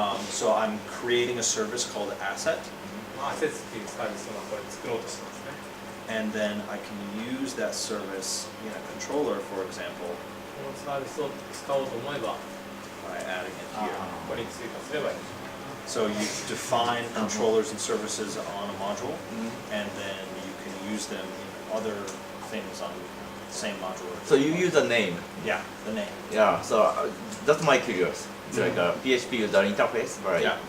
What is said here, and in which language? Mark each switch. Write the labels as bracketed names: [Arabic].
[English] So I'm creating a service called asset, [Japanese] まあアセスっていうサービスをまあこれ作ろうとしてますね [English] and then I can use that service in a controller, for example, [Japanese] このサービスを使おうと思えば [English] by adding it here. [Japanese] ここに追加すればいい [English] So you define controllers and services on a module, and then you can use them in other things on the same module. So you use a name. Yeah, the name. Yeah. So that's my curious. It's like a PHP user interface by Yeah.